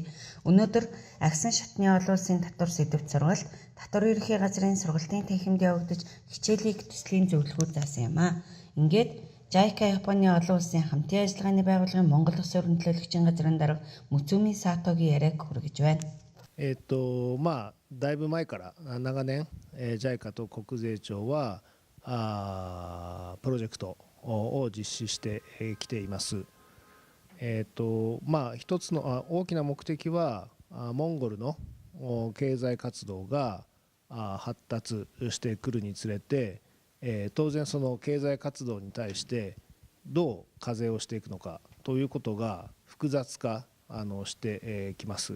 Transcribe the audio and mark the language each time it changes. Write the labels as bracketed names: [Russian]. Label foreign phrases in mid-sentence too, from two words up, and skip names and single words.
[Mongolian] Өнөөдөр агсан шатны олон улсын татвар сэдвт сургалт, татварын ерөнхий газрын сургалтын танхимд явагдаж, хичээлийг төслийн зөвлөхүүд заасан юм а. Ингээд JICA Японы олон улсын хамтын ажиллагааны байгууллагын Монгол Улсын өрнөтлөөлөгчийн газрын дарга Муцуми Сатогийн яриаг хүргэж байна. [Japanese] だいぶ前から長年、JICA と国税庁はプロジェクトを実施してきています。一つの大きな目的はモンゴルの経済活動が発達してくるにつれて、当然その経済活動に対してどう課税をしていくのかということが複雑化してきます。